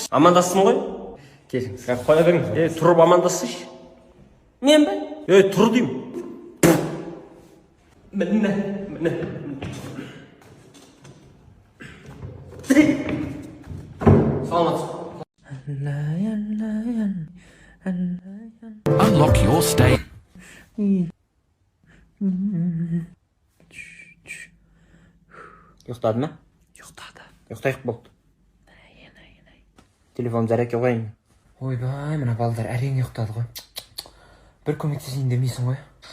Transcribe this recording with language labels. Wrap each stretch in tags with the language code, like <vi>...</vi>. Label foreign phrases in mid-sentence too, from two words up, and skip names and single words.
<kk>Амандастым ғой? Келіңіз. Қоя беріңіз. Тұрып амандасыңыз. Мен бе? Тұр деймін. Міне. Саламатсыз.</kk> <en>Unlock your state.</en> <kk>Ұйықтады ма? Ұйықтады. Ұйықтайық болды. Телефон зарядке қойайын. Ойбай, мына балдар әрең ұйықтады ғой. Бір көмектесейін демейсің ғой.</kk>